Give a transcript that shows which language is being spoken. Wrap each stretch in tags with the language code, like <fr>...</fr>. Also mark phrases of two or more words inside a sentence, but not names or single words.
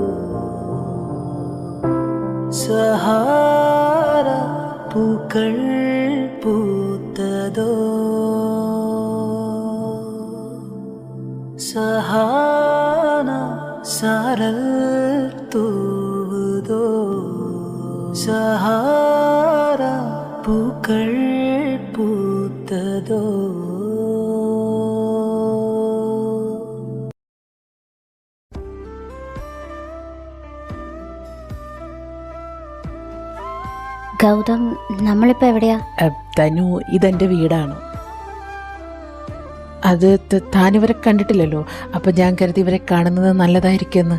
<ta>சஹாரா பூக்கள் பூத்ததோ, சஹானா சாரல் தூதோ, சஹாரா பூக்கள் பூத்ததோ.</ta> <ml>ഗൗതം, നമ്മളിപ്പോ എവിടെയാ? തനു, ഇതെന്റെ വീടാണ്. അത് താനിവരെ കണ്ടിട്ടില്ലല്ലോ, അപ്പൊ ഞാൻ കരുതി ഇവരെ കാണുന്നത് നല്ലതായിരിക്കുമെന്ന്.</ml>